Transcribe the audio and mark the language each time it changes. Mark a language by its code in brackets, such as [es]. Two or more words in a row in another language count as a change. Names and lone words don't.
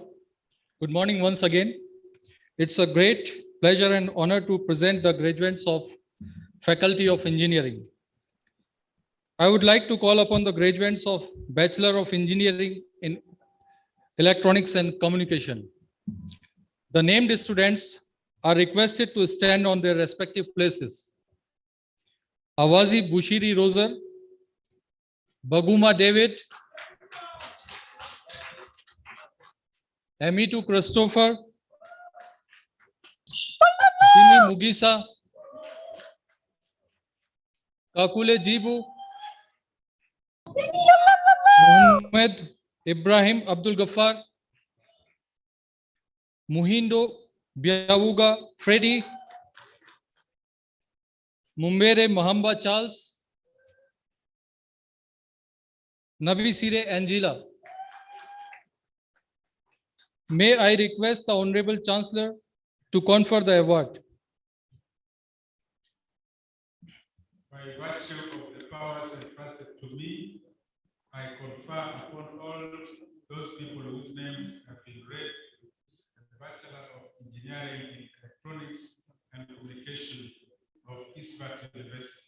[en] Good morning once again. It's a great pleasure and honor to present the graduates of Faculty of Engineering. I would like to call upon the graduates of Bachelor of Engineering in Electronics and Communication. The named students are requested to stand on their respective places. Awazi Bushiri Roser, Baguma David, Amitu Christopher, Jimmy Mugisa, Kakule Jibu, Muhammad Ibrahim Abdul Ghaffar, Muhindo Biawuga Freddy, Mumbere Mahamba Charles, Nabi Sire Angela. May I request the Honorable Chancellor to confer the award. By virtue of the powers entrusted to me, I confer upon all those people whose names have been read the Bachelor of Engineering in Electronics and Communication of ISBAT University.